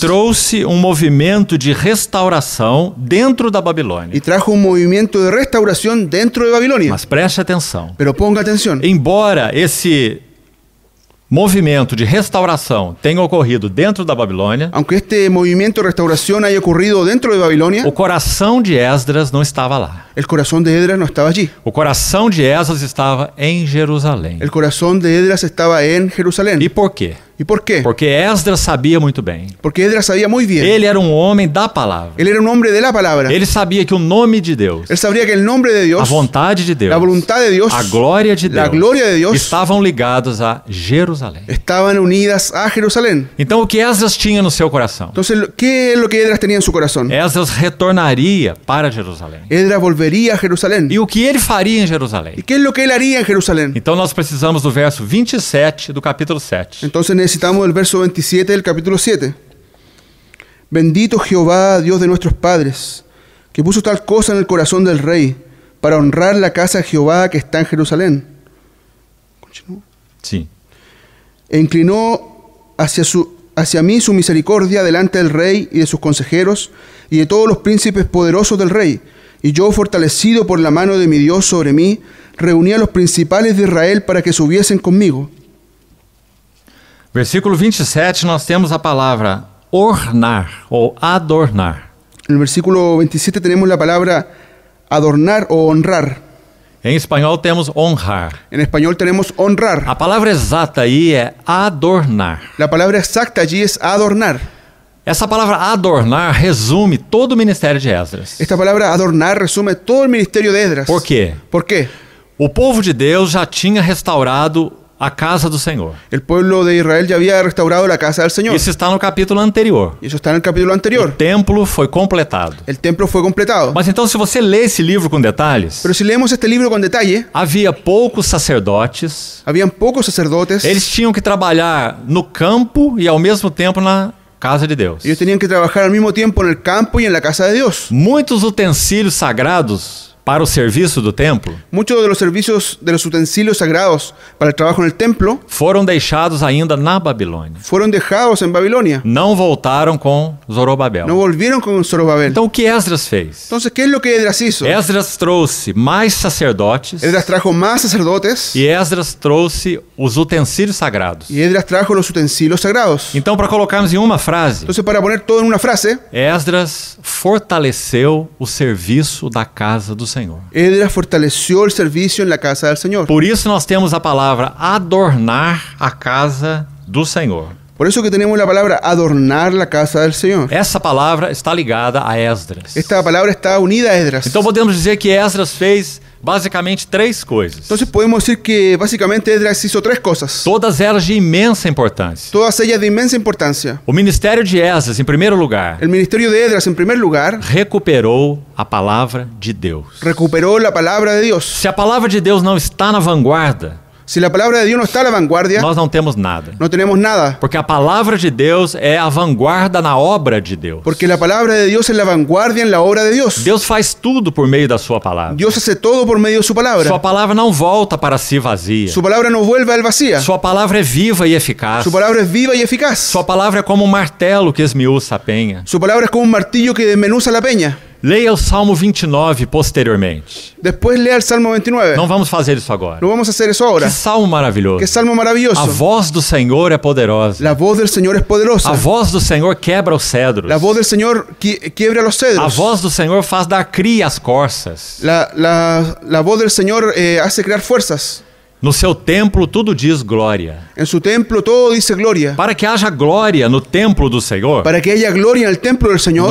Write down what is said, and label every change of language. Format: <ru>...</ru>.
<pt>trouxe um movimento de restauração dentro da Babilônia.</pt> <es>Y trajo un movimiento de restauración dentro de Babilonia.</es> <pt>Mas preste atenção.</pt> <es>Pero ponga atención.</es> <pt>Embora esse movimento de restauração tenha ocorrido dentro da Babilônia,</pt> <es>Aunque este movimiento de restauración haya ocurrido dentro de Babilonia,</es> <pt>o coração de Esdras não estava lá.</pt> <es>el corazón de Esdras no estaba allí.</es> <pt>O coração de Esdras estava em Jerusalém.</pt> <es>El corazón de Esdras estaba en Jerusalén.</es> <pt>E por quê?</pt> <es>¿Y por qué?</es> <pt>Porque Esdras sabia muito bem.</pt> <es>Porque Esdras sabía muy bien.</es> <pt>Ele era um homem da palavra.</pt> <es>Él era un hombre de la palabra.</es> <pt>Ele sabia que o nome de Deus,</pt> <es>Él sabría que el nombre de</es> <pt>a</pt> <es>Dios,</es> <pt>vontade de Deus,</pt> <es>la voluntad de Dios,</es> <pt>a glória de</pt> <es>la</es> <pt>Deus,</pt> <es>gloria de Dios,</es> <pt>estavam ligados a Jerusalém.</pt> <es>estaban unidas a Jerusalén.</es> <pt>Então, o que Esdras tinha no seu coração?</pt> <es>Entonces, ¿qué es lo que Esdras tenía en su corazón?</es> <pt>Esdras retornaria para Jerusalém.</pt> <es>Esdras volvería a Jerusalén.</es> <pt>E o que ele faria em Jerusalém?</pt> <es>¿Y qué es lo que él haría en Jerusalén?</es> <pt>Então, nós precisamos do verso 27 do capítulo 7.</pt> <es>Entonces necesitamos el verso 27 del capítulo 7. Bendito Jehová, Dios de nuestros padres, que puso tal cosa en el corazón del rey, para honrar la casa de Jehová que está en Jerusalén.</es> <pt>Sim.</pt> <es>E inclinó hacia mí su misericordia delante del rey y de sus consejeros y de todos los príncipes poderosos del rey. Y yo, fortalecido por la mano de mi Dios sobre mí, reuní a los principales de Israel para que subiesen conmigo.</es> <pt>Versículo 27, nós temos a palavra ornar ou adornar.</pt> <es>En el versículo 27 tenemos la palabra adornar o honrar.</es> <pt>Em espanhol temos honrar.</pt> <es>En español tenemos honrar.</es> <pt>A palavra exata aí é adornar.</pt> <es>La palabra exacta allí es adornar.</es> <pt>Essa palavra adornar resume todo o ministério de Esdras.</pt> <es>Esta palabra adornar resume todo el ministerio de Esdras.</es> <pt>Por quê?</pt> <es>¿Por qué?</es> <pt>O povo de Deus já tinha restaurado a casa do Senhor.</pt> <es>El pueblo de Israel ya había restaurado la casa del Señor.</es> <pt>Isso está no capítulo anterior.</pt> <es>Y eso está en el capítulo</es> <pt>O</pt> <es>anterior.</es> <pt>templo foi completado.</pt> <es>El templo fue completado.</es> <pt>Mas então, se você lê esse livro com detalhes,</pt> <es>Pero si leemos este libro con detalle,</es> <pt>havia poucos sacerdotes.</pt> <es>habían pocos sacerdotes.</es> <pt>Eles tinham que trabalhar no campo e ao mesmo tempo na casa de Deus.</pt> <es>Ellos tenían que trabajar al mismo tiempo en el campo y en la casa de Dios.</es> <pt>Muitos utensílios sagrados para o serviço do templo</pt> <es>Muchos de los servicios de los utensilios sagrados para el trabajo en el templo</es> <pt>foram deixados ainda na Babilônia.</pt> <es>fueron dejados en Babilonia.</es> <pt>Não voltaram com Zorobabel.</pt> <es>No volvieron con Zorobabel.</es> <pt>Então, o que Esdras fez?</pt> <es>Entonces, ¿qué es lo que Esdras hizo?</es> <pt>Esdras trouxe mais sacerdotes</pt> <es>Esdras trajo más sacerdotes</es> <pt>e Esdras trouxe os utensílios sagrados.</pt> <es>y Esdras trajo los utensilios sagrados.</es> <pt>Então, para colocarmos em uma frase,</pt> <es>Entonces, para poner todo en una frase,</es> <pt>Esdras fortaleceu o serviço da casa do Senhor.</pt> <es>Esdras fortaleció el servicio en la casa del Señor.</es> <pt>Por isso nós temos a palavra adornar a casa do Senhor.</pt> <es>Por eso que tenemos la palabra adornar la casa del Señor.</es> <pt>Essa palavra está ligada a Esdras.</pt> <es>Esta palabra está unida a Esdras.</es> <pt>Então podemos dizer que Esdras fez basicamente três coisas.</pt> <es>Entonces podemos decir que básicamente Esdras hizo tres cosas,</es> <pt>Todas elas de imensa importância.</pt> <es>todas ellas de inmensa importancia.</es> <pt>O ministério de Esdras, em primeiro lugar,</pt> <es>El ministerio de Esdras, en primer lugar,</es> <pt>recuperou a palavra de Deus.</pt> <es>recuperó la palabra de Dios.</es> <pt>Se a palavra de Deus não está na vanguarda,</pt> <es>Si la palabra de Dios no está a la vanguardia,</es> <pt>nós não temos nada.</pt> <es>no tenemos nada.</es> <pt>Porque a palavra de Deus é a vanguarda na obra de Deus.</pt> <es>Porque la palabra de Dios es la vanguardia en la obra de Dios.</es> <pt>Deus faz tudo por meio da sua palavra.</pt> <es>Dios hace todo por medio de su palabra.</es> <pt>Sua palavra não volta para si vazia.</pt> <es>Su palabra no vuelve al vacía.</es> <pt>Sua palavra é viva e eficaz.</pt> <es>Su palabra es viva y eficaz.</es> <pt>Sua palavra é como um martelo que esmiuça a penha.</pt> <es>Su palabra es como un martillo que desmenuza la peña.</es> <pt>Leia o Salmo 29 posteriormente.</pt> <es>Después lea el Salmo 29.</es> <pt>Não vamos fazer isso agora.</pt> <es>No vamos a hacer eso ahora.</es> <pt>Que salmo maravilhoso.</pt> <es>Qué salmo maravilloso.</es> <pt>A voz do Senhor é poderosa.</pt> <es>La voz del Señor es poderosa.</es> <pt>A voz do Senhor quebra os cedros.</pt> <es>La voz del Señor quiebra los</es> <pt>A</pt> <es>cedros.</es> <pt>voz do Senhor faz dar cria às corças.</pt> <es>La voz del Señor hace crear fuerzas.</es> <pt>No seu templo tudo diz glória.</pt> <es>En su templo todo dice gloria.</es> <pt>Para que haja glória no templo do Senhor,</pt> <es>Para que haya gloria en el templo del Señor,</es>